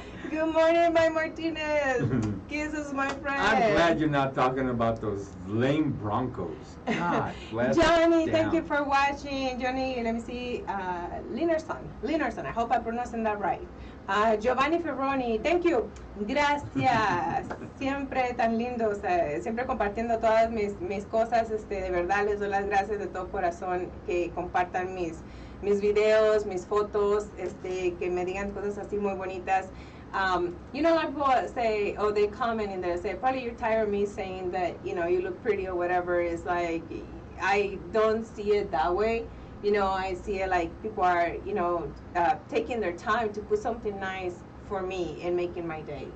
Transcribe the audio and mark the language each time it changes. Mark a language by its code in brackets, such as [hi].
[en] Good morning, my Martinez. Kisses, my friend. I'm glad you're not talking about those lame Broncos. God bless Johnny, them. thank you for watching. Johnny, let me see. Linnerson, I hope I'm pronouncing that right. Giovanni Ferroni, thank you. [es] Gracias. Siempre tan lindos, siempre compartiendo todas mis cosas. De verdad les doy las gracias de todo corazón que compartan mis videos, mis fotos, que me digan cosas así muy bonitas. [en] A lot of people say, they comment in there, say, probably you're tired of me saying that, you look pretty or whatever. It's like, I don't see it that way. I see it like people are, taking their time to put something nice for me and making my day.